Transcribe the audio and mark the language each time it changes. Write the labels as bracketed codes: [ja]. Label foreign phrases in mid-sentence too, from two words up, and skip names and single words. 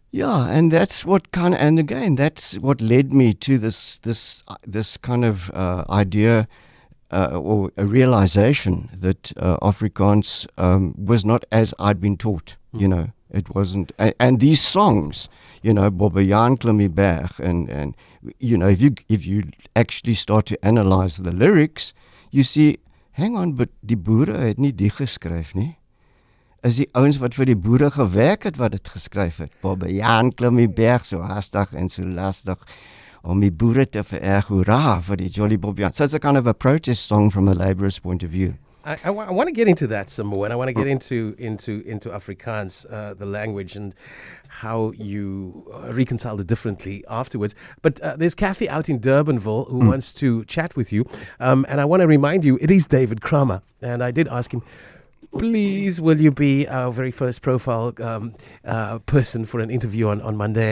[en] Yeah, and that's what and again, that's what led me to this kind of idea or a realization that Afrikaans was not as I'd been taught, It wasn't, and these songs, [af] Bobbejaan klim die berg, [en] and if you actually start to analyze the lyrics, you see, hang on, but [af] die boere het nie die geskryf nie. Is die ouens wat vir die boere gewerk het wat dit geskryf het. Bobbejaan klim die berg so hastig en so lastig om die boere te vererg, hoera vir die Jolly Bobbejaan. [en] So it's a kind of a protest song from a labourer's point of view. I want to get into that some more, and I want to get into Afrikaans, the language, and how you reconciled it differently afterwards. But there's Kathy out in Durbanville who wants to chat with you, and I want to remind you, it is David Kramer, and I did ask him, please, will you be our very first profile person for an interview on Monday?